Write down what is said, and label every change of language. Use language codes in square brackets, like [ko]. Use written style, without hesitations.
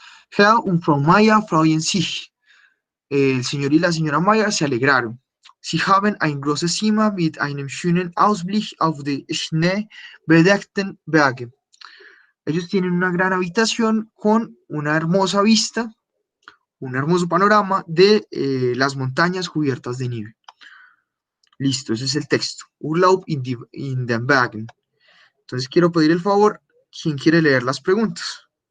[de] Herr und Frau Maya freuen sich. [es] El señor y la señora Maya se alegraron. [de] Sie haben ein großes Zimmer mit einem schönen Ausblick auf die schneebedeckten Berge. [es] Ellos tienen una gran habitación con una hermosa vista, un hermoso panorama de las montañas cubiertas de nieve. Listo, ese es el texto. [de] Urlaub in den Bergen. [es] Entonces quiero pedir el favor, ¿quién quiere leer las preguntas?